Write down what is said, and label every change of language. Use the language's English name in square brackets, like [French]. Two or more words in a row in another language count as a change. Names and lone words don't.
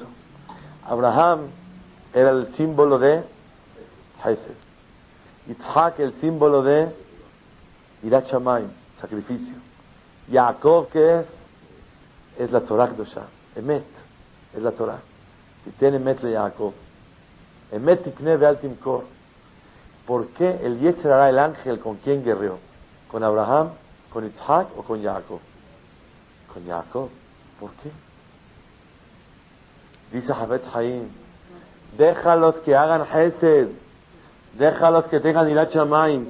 [Spanish] Abraham era el símbolo de Hesed. Yitzhak el símbolo de [Hebrew] יראת שמים, [Spanish] sacrificio. Jacob, ¿qué es? Es la [Hebrew] תורה קדושה. [Spanish] Emet es la Torah. Y tiene [Hebrew] אמת ליעקב. אמת קנה ואל תמכור. [Spanish] ¿Por qué el [Hebrew] יצר הרע, [Spanish] el ángel, con quién guerreó? ¿Con Abraham, con Yitzhak o con Jacob? Con Jacob. ¿Por qué? Dice Hafetz Haim, déjalos que hagan Hesed, déjalos que tengan [Hebrew] יראת שמים.